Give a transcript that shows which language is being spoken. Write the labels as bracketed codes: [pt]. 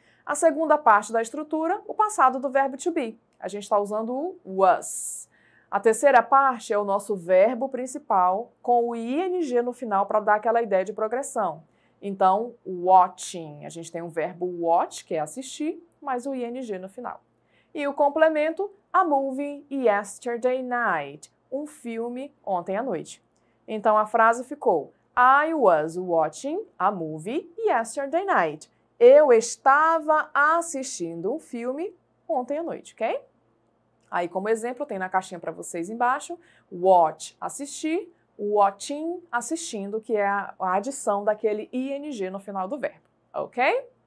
[pt] A segunda parte da estrutura, o passado do verbo to be. A gente está usando o was. A terceira parte é o nosso verbo principal, com o ing no final para dar aquela ideia de progressão. Então, watching. A gente tem um verbo watch, que é assistir, mais o ing no final. E o complemento, [en] a movie yesterday night. [pt] Um filme ontem à noite. Então, a frase ficou: [en] I was watching a movie yesterday night. [pt] Eu estava assistindo um filme ontem à noite, ok? Aí, como exemplo, tem na caixinha para vocês embaixo, watch, assistir, watching, assistindo, que é a adição daquele ing no final do verbo, ok?